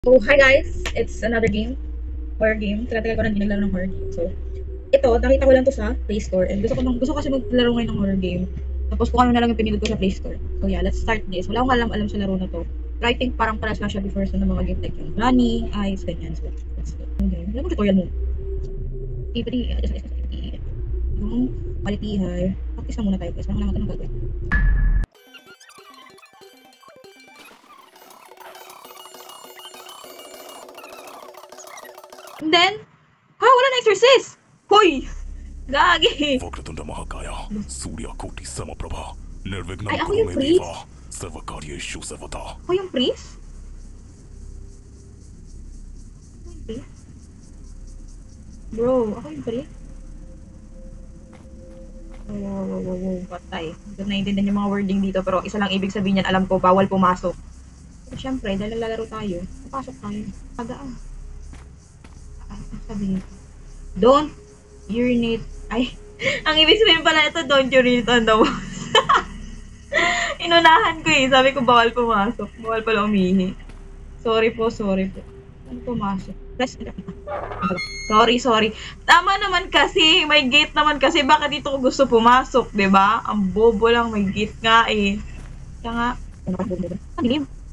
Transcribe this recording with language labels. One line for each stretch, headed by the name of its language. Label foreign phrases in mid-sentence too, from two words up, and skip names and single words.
English: So, hi guys! It's another game. Horror game.
Filipino: Tagal ko na hindi naglaro ng
English: horror game.
Filipino: So, ito, nakita ko lang to sa Play Store. And gusto ko kasi maglaro ngayon ng
English: horror game.
Filipino: Tapos kung ano na lang yung pinili ko sa Play Store.
English: So yeah, let's start this.
Filipino: Wala akong alam sa laro na to. Pero
English: I think
Filipino: parang paras lang siya before sa mga game like yung Runny, Ice, ganyan.
English: So, let's go.
Filipino: Okay. Alam mo tutorial mo.
English: Activity, activity.
Filipino: Yung
English: quality high.
Filipino: Practice na muna tayo guys. Parang naman ito ng gagawin.
English: And then,
Filipino: wala na exorcist! Hoy! Gagi!
Sanskrit: वक्रतुंड महाकाय सूर्यकोटि समप्रभा निर्विघ्नं
Filipino: Ay, ako
Sanskrit: कुरु
Filipino: yung
Sanskrit: मे
English: priest?
Sanskrit: देवा सर्वकार्येषु सर्वदा.
Filipino: Ako yung priest? Bro, ako yung priest? Wow, patay. Hindi ko naiintindihan yung mga wording dito, pero isa lang ibig sabihin yan, alam ko, bawal pumasok. Pero syempre, dahil naglalaro tayo, papasok tayo. Tagaan. Sabihin ko.
English: Don't urinate.
Filipino: Ay, ang ibig sabihin pala ito,
English: don't urinate on the walls.
Filipino: Inunahan ko eh. Sabi ko, bawal pumasok. Bawal pala umihi. Sorry po. Ano pumasok? Press. Sorry. Tama naman kasi. May gate naman kasi. Baka dito ko gusto pumasok, 'di ba? Ang bobo lang. May gate nga eh. Kaya nga. Ano ka bobo? Ang dilim.